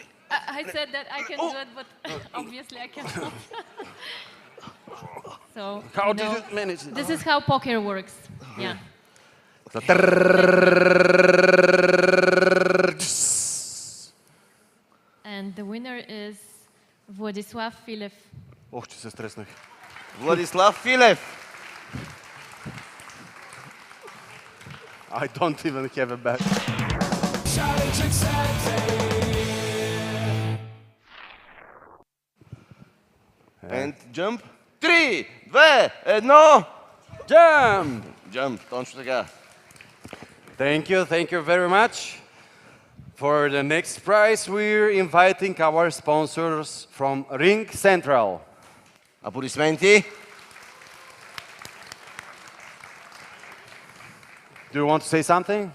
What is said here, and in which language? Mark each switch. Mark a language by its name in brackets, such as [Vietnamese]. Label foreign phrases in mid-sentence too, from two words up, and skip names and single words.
[English] I said that I can do it, but obviously I cannot. So How did you manage it? This is how poker works. Yeah. And the winner is Władysław Filev. [Bulgarian] Ох, че се стреснах. Владислав Филев. [English] I don't even have a bet. Challenge accepted. And jump. 3, 2, 1. Jump! Jump, [Bulgarian] точно така. [English] Thank you very much. For the next prize, we're inviting our sponsors from Ring Central. [Bulgarian] Аплодисменти. [English] Do you want to say something?